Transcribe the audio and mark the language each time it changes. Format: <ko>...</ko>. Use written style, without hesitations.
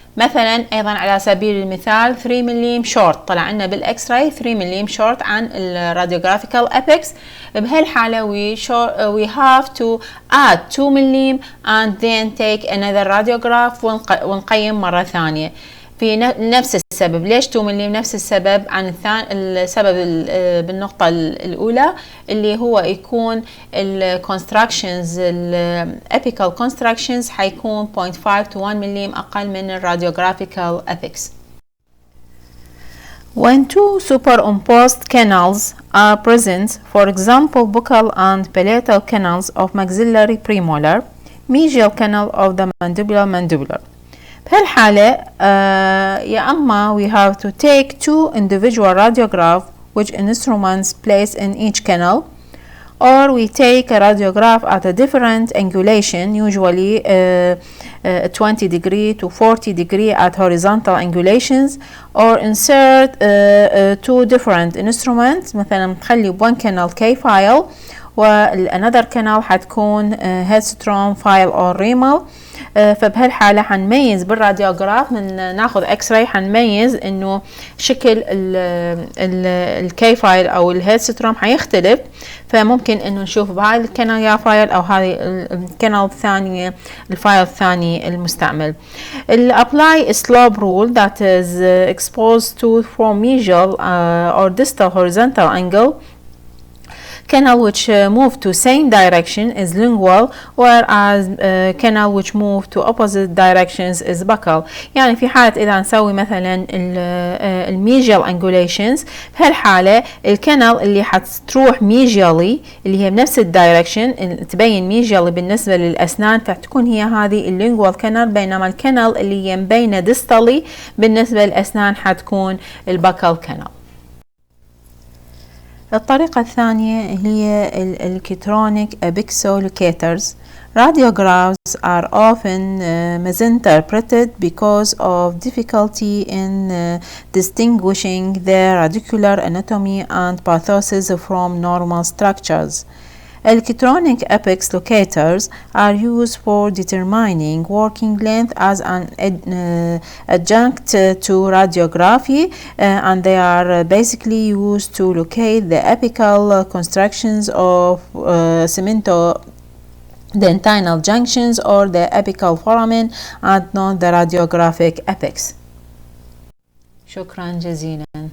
<ar>مثلا ايضا على سبيل المثال 3 ملم شورت، طلع لنا بالاكس راي 3 ملم شورت عن الراديوغرافيكال ابيكس. بهالحاله</ar> <en>we have to add 2 ملم and then take another radiograph</en> <ar>ونقيم مره ثانيه في نفس السبب. ليش 2 ملم؟ نفس السبب عن السبب بالنقطة الأولى اللي هو يكون الكونستراكشنز الابيكال كونستراكشنز حيكون 0.5 to 1 ملم أقل من الراديوغرافيكال apex.</ar> <en>When two superimposed canals are present, for example buccal and palatal canals of maxillary premolar, mesial canal of the mandibular.</en> <ar>بهالحالة يا أما</ar> <en>we have to take two individual radiograph which instruments placed in each canal, or we take a radiograph at a different angulation, usually 20 degree to 40 degree at horizontal angulations, or insert two different instruments.</en> <ar>مثلا نخلي</ar> <en>one canal K file والanother canal</en> <ar>حتكون</ar> <en>headstrom file or Riemel.</en> <ar>فبهالحالة حنميز بالراديوغراف من ناخذ اكس راي حنميز انه شكل الكي فايل او الهيدستروم حيختلف، فممكن انه نشوف بهاي الكانال يا فايل او هذه الكانال الثانية الفايل الثاني المستعمل.</ar> <en>apply slope rule that is exposed to from mesial or distal horizontal angle. Canal which move to same direction is lingual, whereas canal which move to opposite directions is buccal.</en> <ar>يعني في حالة إذا نسوي مثلا الميجيال angulations، بهالحالة الكانال اللي حتروح ميجيالي اللي هي بنفس الدايركشن تبين ميجيالي بالنسبة للأسنان فتكون هي هذه اللينجوال كانال، بينما الكانال اللي هي مبينة ديستالي بالنسبة للأسنان حتكون البكال كانال. الطريقة الثانية هي الالكترونيك apixolocators.</ar> <en>Radiographs are often misinterpreted because of difficulty in distinguishing their radicular anatomy and pathosis from normal structures. Electronic apex locators are used for determining working length as an adjunct to radiography, and they are basically used to locate the apical constructions of cemento-dentinal junctions or the apical foramen and not the radiographic apex.</en> <ar>شكرا جزيلا.</ar>